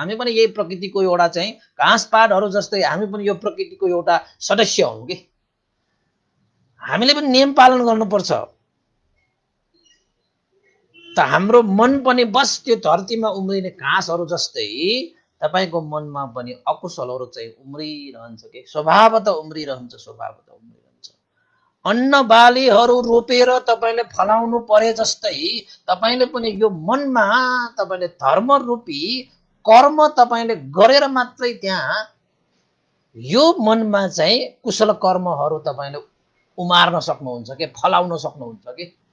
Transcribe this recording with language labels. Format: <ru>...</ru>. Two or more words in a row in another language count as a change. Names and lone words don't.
<ne>हामी पनि यही प्रकृतिको एउटा चाहिँ घाँसपातहरू जस्तै हामी पनि यो प्रकृतिको एउटा सदस्य हौं कि। हामीले पनि नियम पालन गर्नुपर्छ। त हाम्रो मन पनि बस त्यो धरतीमा उम्रिने घाँसहरू जस्तै तपाईको मनमा पनि अकुशलहरू चाहिँ उम्रिरहन्छ के, स्वभावतः उम्रिरहन्छ, स्वभावतः उम्रिरहन्छ। अन्न बालीहरू रोपेर तपाईले फलाउनु परे जस्तै तपाईले पनि यो मनमा तपाईले धर्म रूपी कर्म तपाईले गरेर मात्रै त्यहाँ यो मनमा चाहिँ कुशल कर्महरू तपाईले उमार्न सक्नुहुन्छ के, फलाउन सक्नुहुन्छ के।</ne>